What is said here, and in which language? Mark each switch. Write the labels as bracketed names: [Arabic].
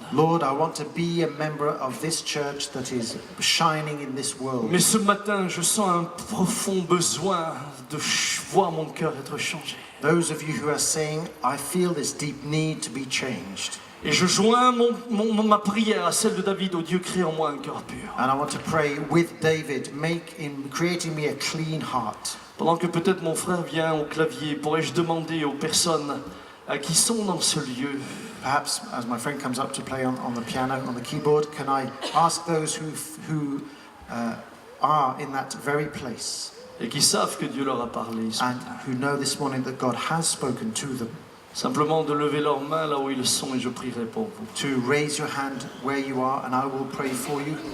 [English] Lord, I want to be a member of this church that is shining in this world. [French] Mais ce matin, je sens un profond besoin de voir mon cœur être changé. [English] Those of you who are saying, I feel this deep need to be changed. [French] Et je joins ma prière à celle de David, au Dieu, crée en moi un cœur pur. [English] And I want to pray with David, creating me a clean heart. [French] Pendant que peut-être mon frère vient au clavier, pourrais-je demander aux personnes qui sont dans ce lieu, [English] Perhaps as my friend comes up to play on the piano, on the keyboard, can I ask those who are in that very place [French] et qui savent que Dieu leur a parlé ce [English] and [French] matin, [English] who know this morning that God has spoken to them, [French] simplement de lever leurs mains là où ils sont et je prierai pour vous. [English] to raise your hand where you are and I will pray for you.